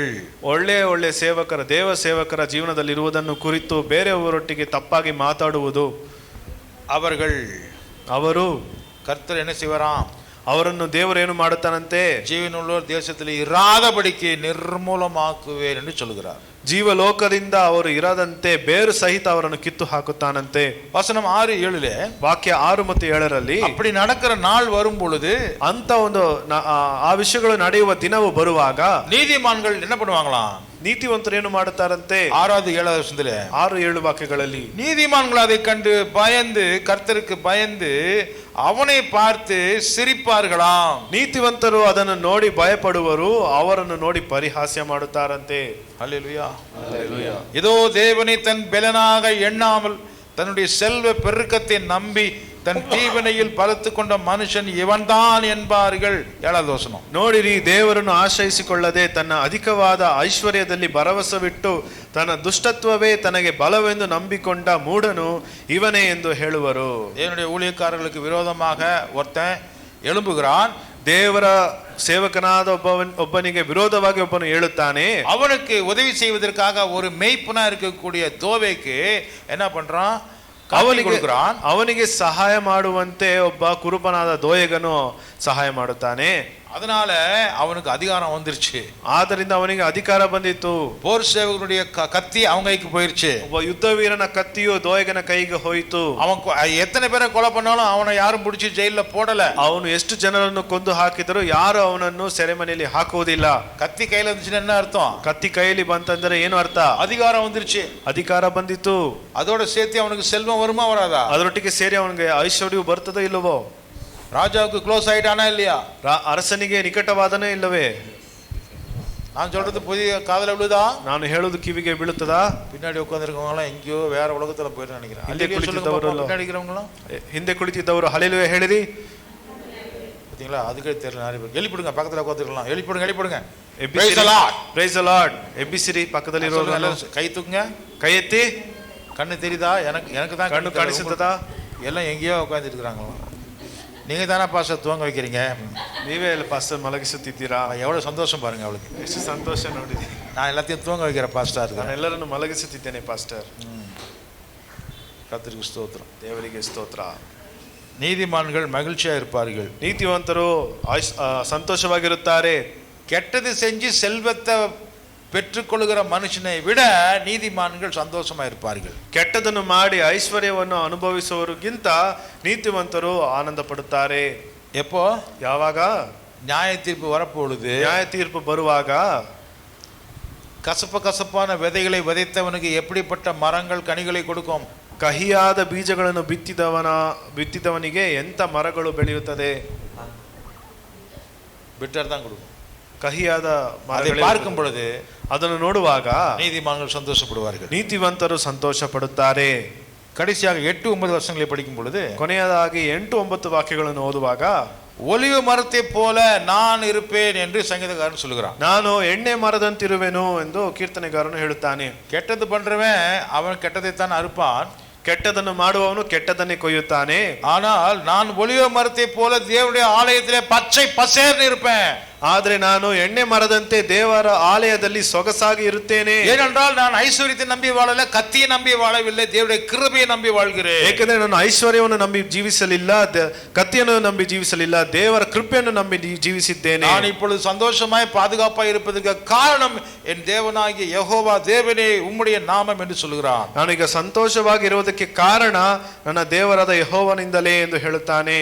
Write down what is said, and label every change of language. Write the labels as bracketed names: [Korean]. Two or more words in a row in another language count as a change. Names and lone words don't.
[Kannada] ಒಳ್ಳೆ ಸೇವಕರ ದೇವ ಸೇವಕರ ಜೀವನದಲ್ಲಿರುವುದನ್ನು ಕುರಿತು ಬೇರೆಯವರೊಟ್ಟಿಗೆ ತಪ್ಪಾಗಿ ಮಾತಾಡುವುದು. ಅವರು [Tamil] கர்த்தர் என்ன செய்வாராம்? [Kannada] ಅವರನ್ನು ದೇವರು ಏನು ಮಾಡುತ್ತಾನಂತೆ? [Tamil] ஜீவனுள்ளோர் தேசத்தில் இராதபடிக்கு நிர்மூலமாக்குவேன் என்று சொல்கிறார். [Kannada] ಜೀವಲೋಕದಿಂದ ಅವರು ಇರದಂತೆ ಬೇರು ಸಹಿತ ಅವರನ್ನು ಕಿತ್ತು ಹಾಕುತ್ತಾನಂತೆ. [Tamil] வசனம் 6-7 [Kannada] ವಾಕ್ಯ 6 ಮತ್ತು 7ರಲ್ಲಿ [Tamil] அப்படி நடக்கிற நாள் வரும் பொழுது, [Kannada] ಅಂತ ಒಂದು ಆ ವಿಷಯಗಳು ನಡೆಯುವ ದಿನವು ಬರುವಾಗ [Tamil] நீதிமான்கள் என்ன பண்ணுவாங்களாம்? [Kannada] ನೀತಿವಂತರು ಏನು ಮಾಡುತ್ತಾರಂತೆ? [Tamil] 6-7 வசனத்துல [Kannada] 6-7 ವಾಕ್ಯಗಳಲ್ಲಿ [Tamil] நீதிமான்கள் அதை கண்டு பயந்து கர்த்தருக்கு பயந்து அவனை பார்த்து சிரிப்பார்களாம். [Kannada] ನೀತಿವಂತರು ಅದನ್ನು ನೋಡಿ ಭಯಪಡುವರು, ಅವರನ್ನು ನೋಡಿ ಪರಿಹಾಸ್ಯ ಮಾಡುತ್ತಾರಂತೆ. [Tamil] அல்லேலூயா, அல்லேலூயா. இதோ தேவனை தன் பெலனாக எண்ணாமல் தன்னுடைய செல்வ பெருக்கத்தை நம்பி தன் ஜீவனையில் பலத்து கொண்ட மனுஷன் இவன்தான் என்பார்கள். 7வது வசனம். [Kannada] ನೋಡಿರಿ, ದೇವರನ್ನು ಆಶ್ರಯಿಸಿಕೊಳ್ಳದೆ ತನ್ನ ಅಧಿಕವಾದ ಐಶ್ವರ್ಯದಲ್ಲಿ ಭರವಸವಿಟ್ಟು ತನ್ನ ದುಷ್ಟತ್ವವೇ ತನಗೆ ಬಲವೆಂದು ನಂಬಿಕೊಂಡ ಮೂಢನು ಇವನೇ ಎಂದು ಹೇಳುವರು. [Tamil] தேவனுடைய ஊழியக்காரர்களுக்கு விரோதமாக ஒருத்தன் எழும்புகிறான். [Kannada] ದೇವರ ಸೇವಕನಾದ ಒಬ್ಬನಿಗೆ ವಿರೋಧವಾಗಿ ಒಬ್ಬನು ಹೇಳುತ್ತಾನೆ. [Tamil] அவனுக்கு உதவி செய்வதற்காக ஒரு மெய்ப்பனா இருக்கக்கூடிய தோவேக்கு என்ன பண்றான்? [Kannada] ಅವನಿಗೆ ಸಹಾಯ ಮಾಡುವಂತೆ ಒಬ್ಬ ಕುರುಬನಾದ ದೋಯೇಗನು ಸಹಾಯ ಮಾಡುತ್ತಾನೆ. [Tamil] அதனால அவனுக்கு அதிகாரம் வந்துருச்சு. [Kannada] ಆದ್ದರಿಂದ ಅವನಿಗೆ ಅಧಿಕಾರ ಬಂದಿತ್ತು. [Tamil] போர் சேவகனுடைய கத்தி அவங்க கைக்கு போயிருச்சு. [Kannada] ಒಬ್ಬ ಯುದ್ಧ ವೀರನ ಕತ್ತಿಯು ದೋಯೇಗನ ಕೈಗೆ ಹೋಯಿತು. [Tamil] அவன் எத்தனை பேரை கொலை பண்ணாலும் அவனை யாரும் பிடிச்சி ஜெயில போடல. [Kannada] ಅವನು ಎಷ್ಟು ಜನರನ್ನು ಕೊಂದು ಹಾಕಿದರೂ ಯಾರು ಅವನನ್ನು ಸೆರೆಮನೆಯಲ್ಲಿ ಹಾಕುವುದಿಲ್ಲ. [Tamil] கத்தி கையில இருந்துச்சுன்னா என்ன அர்த்தம்? [Kannada] ಕತ್ತಿ ಕೈಯಲ್ಲಿ ಬಂತಂದ್ರೆ ಏನು ಅರ್ಥ? [Tamil] அதிகாரம் வந்துருச்சு. [Kannada] ಅಧಿಕಾರ ಬಂದಿತ್ತು. [Tamil] அதோட சேர்த்து அவனுக்கு செல்வம் வருமா வராதா? [Kannada] ಅದರೊಟ್ಟಿಗೆ ಸೇರಿ ಅವನಿಗೆ ಐಶ್ವರ್ಯವು ಬರ್ತದೋ ಇಲ್ಲವೋ? [Tamil] ராஜாவுக்கு க்ளோஸ் ஆயிட்டானா இல்லையா? [Kannada] ಅರಸನಿಗೆ ನಿಕಟವಾದನೇ ಇಲ್ಲವೇ? [Tamil] நான் சொல்றது புதிய காதல விழுதா? [Kannada] ನಾನು ಹೇಳೋದು ಕಿವಿಗೆ ಬೀಳುತ್ತದಾ? [Tamil] பின்னாடி உட்கார்ந்திருக்கவங்க எல்லாம் எங்கேயோ வேற உலகத்துல போயிட்டு நினைக்கிறேன். [Kannada] ಹಿಂದೆ ಕುಳಿತಿದ್ದವರು ಹಲ್ಲೆಲೂಯಾ ಹೇಳಿರಿ. [Tamil] பாத்தீங்களா? அதுக்கே தெரியல நிறைய பேர். எழுப்பிடுங்க, பக்கத்துல உட்கார்ந்திருக்கலாம். எழுப்பிடுங்க. [English] Praise the Lord. [Kannada] ಎಬ್ಬಿಸಿರಿ, ಪಕ್ಕದಲ್ಲಿ ಇರೋರು [Tamil] கை தூக்குங்க. [Kannada] ಕೈ ಎತ್ತಿ. [Tamil] கண்ணு தெரியுதா? எனக்கு தான் [Kannada] ಕಣ್ಣು ಕಾಣಿಸುತ್ತದಾ? [Tamil] எல்லாம் எங்கேயோ உட்கார்ந்துட்டு இருக்காங்களா? நீங்க தானே பாஸ்டர் தூங்க வைக்கிறீங்க. [Kannada] ನೀವೇ ಎಲ್ಲ ಪಾಸ್ಟರ್ ಮಲಗಿಸುತ್ತಿದ್ದೀರಾ? [Tamil] எவ்வளவு சந்தோஷம் பாருங்க அவளுக்கு. [Kannada] ಎಷ್ಟು ಸಂತೋಷ ನೋಡಿದಿ. [Tamil] நான் எல்லாத்தையும் தூங்க வைக்கிற பாஸ்டர். [Kannada] ನಾನು ಎಲ್ಲರನ್ನು ಮಲಗಿಸುತ್ತಿದ್ದೇನೆ ಪಾಸ್ಟರ್. [Tamil] கர்த்தருக்கு ஸ்தோத்திரம். [Kannada] ದೇವರಿಗೆ ಸ್ತೋತ್ರ. [Tamil] நீதிமான்கள் மகிழ்ச்சியா இருப்பார்கள். [Kannada] ನೀತಿವಂತರು ಸಂತೋಷವಾಗಿರುತ್ತಾರೆ. [Tamil] கெட்டது செஞ்சு செல்வத்தை பெற்றுக்கொள்கிற மனுஷனை விட நீதிமான்கள் சந்தோஷமா இருப்பார்கள். [Kannada] ಕೆಟ್ಟದನ್ನು ಮಾಡಿ ಐಶ್ವರ್ಯವನ್ನು ಅನುಭವಿಸುವವರಿಗಿಂತ ನೀತಿವಂತರು ಆನಂದ ಪಡುತ್ತಾರೆ. [Tamil] எப்போ? [Kannada] ಯಾವಾಗ? [Tamil] நியாய தீர்ப்பு வரப்பொழுது. [Kannada] ನ್ಯಾಯ ತೀರ್ಪು ಬರುವಾಗ [Tamil] கசப்பான விதைகளை விதைத்தவனுக்கு எப்படிப்பட்ட மரங்கள் கனிகளை கொடுக்கும்? [Kannada] ಕಹಿಯಾದ ಬೀಜಗಳನ್ನು ಬಿತ್ತಿದವನಿಗೆ ಎಂತ ಮರಗಳು ಬೆಳೆಯುತ್ತದೆ? [Tamil] பிட்டர் தான் கொடுக்கும். [Kannada] ಕಹಿಯಾದ [Tamil] மரங்களை பார்க்கும் பொழுது, [Kannada] ಅದನ್ನು ನೋಡುವಾಗ [Tamil] நீதிமான்கள் சந்தோஷப்படுவார்கள். [Kannada] ನೀತಿವಂತರು ಸಂತೋಷ ಪಡುತ್ತಾರೆ. [Tamil] கடைசியாக 8-9 வசனங்களை படிக்கும் பொழுது, [Kannada] ಕೊನೆಯದಾಗಿ 8-9 ವಾಕ್ಯಗಳನ್ನು ಓದುವಾಗ [Tamil] ஒலிவு மரத்தை போல நான் இருப்பேன் என்று சங்கீதக்காரன் சொல்லுகிறான். [Kannada] ನಾನು ಎಣ್ಣೆ ಮರದಂತಿರುವೆನು ಎಂದು ಕೀರ್ತನೆಗಾರನು ಹೇಳುತ್ತಾನೆ. [Tamil] ಕೆಟ್ಟದ್ದು பண்றவன் அவன் ಕೆಟ್ಟதைத்தான் அறுப்பான், [Kannada] ಕೆಟ್ಟದನ್ನು ಮಾಡುವವನು ಕೆಟ್ಟದನ್ನೇ ಕೊಯ್ಯುತ್ತಾನೆ. [Tamil] ஆனால் நான் ஒலிவ மரத்தை போல தேவனுடைய ஆலயத்திலே பச்சை பசேர்னு இருப்பேன். [Kannada] ಆದ್ರೆ ನಾನು ಎಣ್ಣೆ ಮರದಂತೆ ದೇವರ ಆಲಯದಲ್ಲಿ ಸೊಗಸಾಗಿ ಇರುತ್ತೇನೆ. [Tamil] ஏனென்றால் நான் ஐஸ்வர்யத்தை நம்பி வாழல, கத்தியை நம்பி வாழவில்லை, தேவனுடைய கிருபையை நம்பி வாழ்கிறேன். [Kannada] ಏಕೆಂದರೆ ನಾನು ಐಶ್ವರ್ಯವನ್ನು ನಂಬಿ ಜೀವಿಸಲಿಲ್ಲ, ಕತ್ತಿಯನ್ನು ನಂಬಿ ಜೀವಿಸಲಿಲ್ಲ, ದೇವರ ಕೃಪೆಯನ್ನು ನಂಬಿ ಜೀವಿಸಿದ್ದೇನೆ. [Tamil] நான் இப்பொழுது சந்தோஷமாய் பாதுகாப்பாய் இருப்பதற்கு காரணம் என் தேவனாகிய யெகோவா தேவனே உம்முடைய நாமம் என்று சொல்கிறான். [Kannada] ನಾನೀಗ ಸಂತೋಷವಾಗಿ ಇರುವುದಕ್ಕೆ ಕಾರಣ ನನ್ನ ದೇವರಾದ ಯೆಹೋವನಿಂದಲೇ ಎಂದು ಹೇಳುತ್ತಾನೆ.